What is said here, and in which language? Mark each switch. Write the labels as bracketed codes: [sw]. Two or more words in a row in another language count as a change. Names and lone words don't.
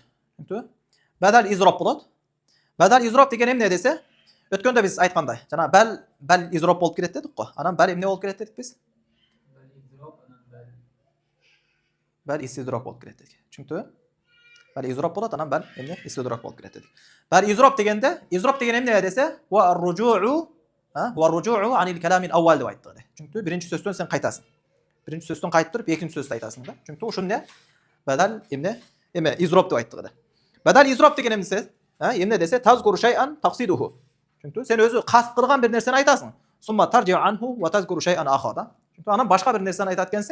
[uz] Chunki badal izrob bo'ladi. Badal izrob degan nima desa, o'tganda biz aytganday, jana bal izrob bo'lib keladi dedik-ku. Anan bal nima bo'lib keladi dedik biz? Bal istidrok bo'lib keladi dedik. Chunki bal izrob bo'ladi, anan bal endi istidrok bo'lib keladi dedik. Bal izrob deganda, izrob degan nima desa, [ar] والرجوع عن الكلام الأول [uz] deb aytdi. Chunki birinchi so'zdan sen qaytasan. Birinchi so'zdan qaytib turib, ikkinchi so'zni aytasan-da. Chunki o'shunda badal endi izrob deb aytdi. Badal izrob degan nima? Endi desa [ar] تذكر شيئا تقصده. [uz] Chunki sen o'zi qasd qilgan bir narsani aytasan. [ar] ثم ترجع عنه وتذكر شيئا آخر. [uz] Chunki ana boshqa bir narsani aytayotgansan.